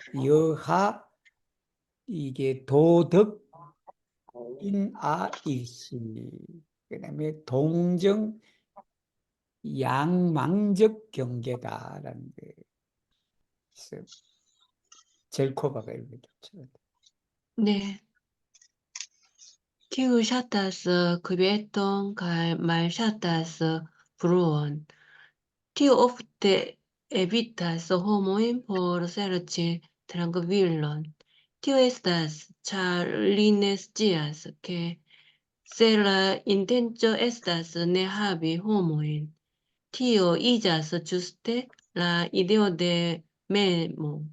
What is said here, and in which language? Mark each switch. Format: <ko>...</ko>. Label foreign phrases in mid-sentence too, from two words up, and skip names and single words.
<ko>여하, 이게 도덕, 인아, 일시. 그 다음에 동정, 양망적 경계다라는 게 있어요. 젤코바가 이렇게 줬죠. 네.</ko> <eo>Tiu shatas květon kaj malŝatas bruon. Tio ofte evitas homojn por serĉi trankvilon. Tio estas, ĉar li ne scias, ke se la intenco estas ne havi homojn, tio iĝas ĝuste la ideo de memo.</eo>